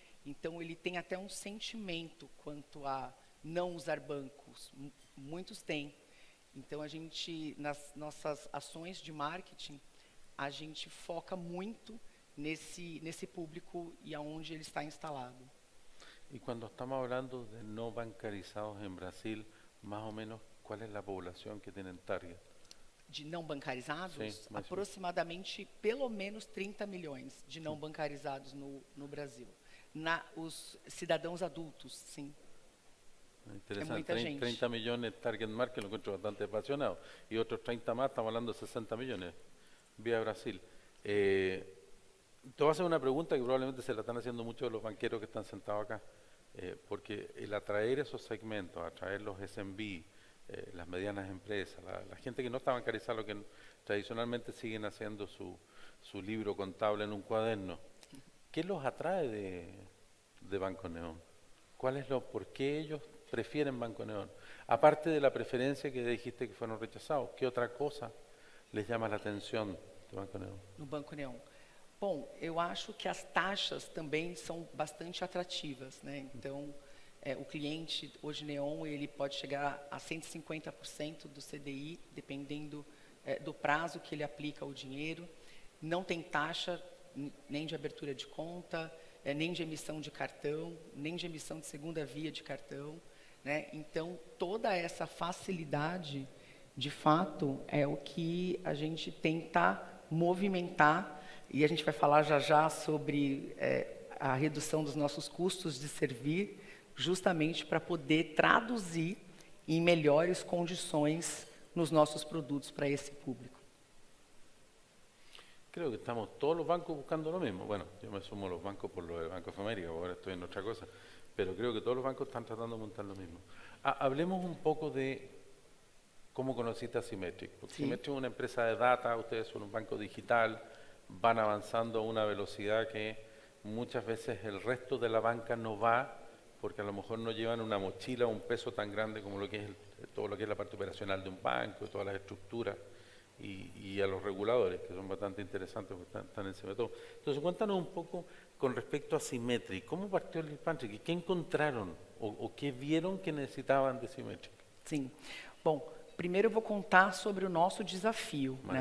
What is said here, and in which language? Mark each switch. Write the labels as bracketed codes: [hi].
[pt] Então, ele tem até um sentimento quanto a não usar bancos. Muitos têm. Então, a gente, nas nossas ações de marketing, a gente foca muito nesse público e aonde ele está instalado. [es] Y cuando estamos hablando de no bancarizados en Brasil, más o menos, ¿cuál es la población que tienen target? [pt] De não bancarizados, Sim, mas aproximadamente pelo menos 30 milhões de não bancarizados no Brasil. Os cidadãos adultos, sim. [es] Interesante, mucha gente. 30 millones target market, lo encuentro bastante apasionado. Y otros 30 más, estamos hablando de 60 millones vía Brasil. Te voy a hacer una pregunta que probablemente se la están haciendo muchos de los banqueros que están sentados acá. Porque el atraer esos segmentos, atraer los SMB, las medianas empresas, la gente que no está bancarizada, lo que tradicionalmente siguen haciendo su libro contable en un cuaderno, ¿qué los atrae de Banco Neón? ¿Por qué ellos prefieren Banco Neón? Aparte de la preferencia que dijiste que fueron rechazados, ¿qué otra cosa les llama la atención de Banco Neón? [pt] No Banco Neon. Bom, eu acho que as taxas também são bastante atrativas, né? Então, o cliente, hoje Neon, ele pode chegar a 150% do CDI, dependendo do prazo que ele aplica o dinheiro. Não tem taxa nem de abertura de conta, nem de emissão de cartão, nem de emissão de segunda via de cartão, né? Então, toda essa facilidade, de fato, é o que a gente tenta movimentar, e a gente vai falar já já sobre a redução dos nossos custos de servir, justamente para poder traduzir em melhores condições nos nossos produtos para esse público. [es] Creo que estamos todos los bancos buscando lo mismo. Bueno, yo me sumo a los bancos por lo de Banco of America, ahora estoy en otra cosa, pero creo que todos los bancos están tratando de montar lo mismo. Hablemos un poco de cómo conociste a Symmetric. Porque Sí. Symmetric es una empresa de data, ustedes son un banco digital, van avanzando a una velocidad que muchas veces el resto de la banca no va, porque a lo mejor no llevan una mochila o un peso tan grande como lo que es todo lo que es la parte operacional de un banco, todas las estructuras y a los reguladores, que son bastante interesantes porque están encima de todo. Entonces, cuéntanos un poco con respecto a Symmetric. ¿Cómo partió el Symmetric? ¿Qué encontraron o qué vieron que necesitavam de Symmetric? [pt] Sim. Bom, primeiro eu vou contar sobre o nosso desafio, né?